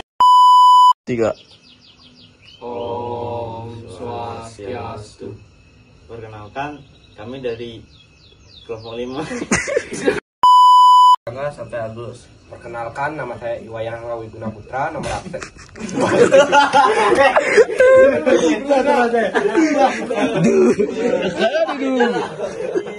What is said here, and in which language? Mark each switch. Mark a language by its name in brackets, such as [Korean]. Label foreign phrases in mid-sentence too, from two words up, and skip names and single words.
[Indonesian] 3. [Balinese] Om Swastiastu. [Indonesian] Perkenalkan, kami dari kelompok 5. Sampai Agus. Perkenalkan, nama saya Iwayan Wiguna Putra, nomor absen. Aduh.